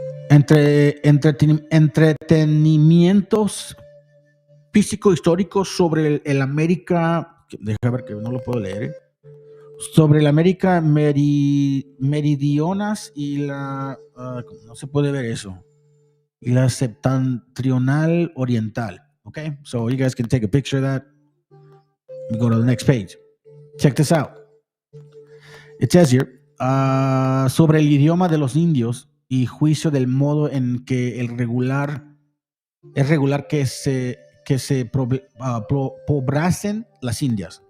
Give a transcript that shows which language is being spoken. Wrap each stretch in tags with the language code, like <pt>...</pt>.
<es>Entretenimientos físico-históricos sobre el América. Deja ver que no lo puedo leer. sobre la América meridionas y la, no se puede ver eso, y la septentrional oriental.</es> <en>Okay, so you guys can take a picture of that. We go to the next page. Check this out. It says here,</en> <es>sobre el idioma de los indios y juicio del modo en que es regular que se poblasen las Indias.</es>